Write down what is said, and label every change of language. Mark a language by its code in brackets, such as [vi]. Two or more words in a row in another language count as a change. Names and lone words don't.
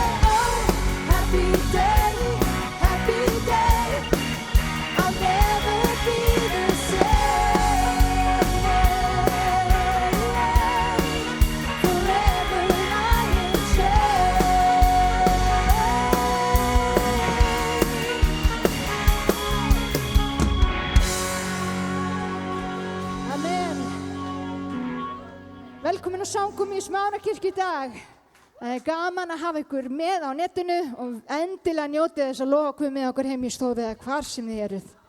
[en] Oh, happy day, I'll never be the same. Forever I am changed. Amen. [is] Velkomin á samkomu í Smárakirkju í dag. Það er gaman að hafa ykkur með á netinu og endilega njótið þess að lofa okkur með okkur heim í stofu eða hvar sem þið eruð.